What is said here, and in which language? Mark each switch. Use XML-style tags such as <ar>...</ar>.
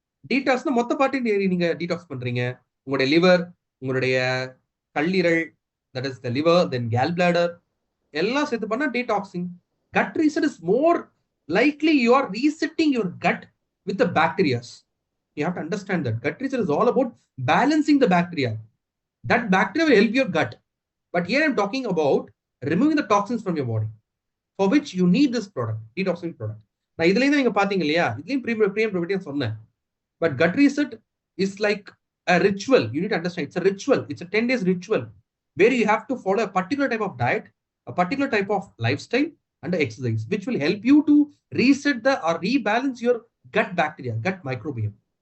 <ta>டீடாக்ஸ்னா மொத்த பாட்டையும் நீங்க டீடாக்ஸ் பண்றீங்க. உங்களுடைய லிவர், உங்களுடைய கல்லீரல்,</ta> <en>that is the liver,</en> <ta>then Khel bladder எல்லாம் சேர்த்து பண்ணா detoxing.</ta> <en>Gut reset is more likely you are resetting your gut with the bacterias. You have to understand that gut reset is all about balancing the bacteria. That bacteria will help your gut. But here I'm talking about removing the toxins from your body, for which you need this product, detoxing product.</en> <ta>நான் இதுலயும் நீங்க பாத்தீங்க இல்லையா, இதுலயும் premium ப்ரோபீட்டியா சொன்னேன்.</ta> <en>But gut reset is like a ritual. You need to understand, it's a ritual. It's a 10 days ritual where you have to follow a particular type of diet, a particular type of lifestyle and exercise, which will help you to reset or rebalance your gut bacteria, gut microbiome.</en>